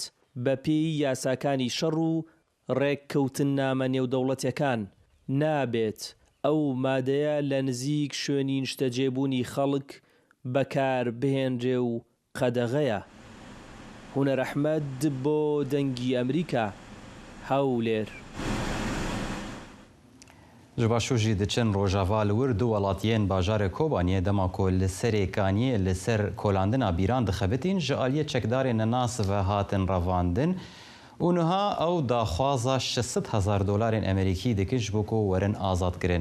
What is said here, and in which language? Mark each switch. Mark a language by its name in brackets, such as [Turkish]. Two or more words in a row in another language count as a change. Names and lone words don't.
[Central Kurdish] بە پێی یاساکانی شەڕ و ڕێککەوتن نامە نێودەوڵەتیەکان نابێت ئەو مادەیە لە نزیک شوێنی نیشتەجێبوونی خەڵک بەکار بهێنرێ و قەدەغەیە. هونەر ئەحمەد بۆ دەنگی ئەمریکا، هەولێر. [Kurdish] ji başûjî diçin Rojava li wir du welatiyên bajarê Kobaniyê dema ku li Serêkaniyê li ser kolandina bîran dixebitîn ji aliyê çekdarên nas ve hatin revandin û niha ew daxwaza $600,000 Amerîkî dikin ji bo ku werin azadkirin.